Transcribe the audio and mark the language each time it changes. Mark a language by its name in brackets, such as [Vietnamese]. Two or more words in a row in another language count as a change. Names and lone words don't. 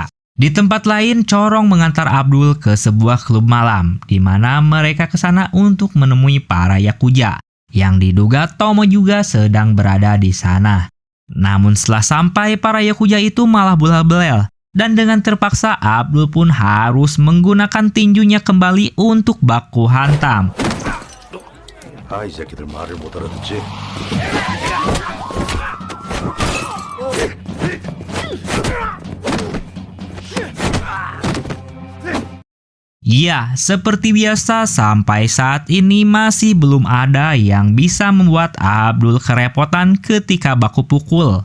[Indonesian] Di tempat lain, Corong mengantar Abdul ke sebuah klub malam, di mana mereka ke sana untuk menemui para yakuza, yang diduga Tomo juga sedang berada di sana. Namun setelah sampai, para yakuza itu malah bola-belel. Dan dengan terpaksa Abdul pun harus menggunakan tinjunya kembali untuk baku hantam. [Korean] 이 새끼들 말을 못 알아듣지? [Indonesian] Ya, seperti biasa sampai saat ini masih belum ada yang bisa membuat Abdul kerepotan ketika baku pukul.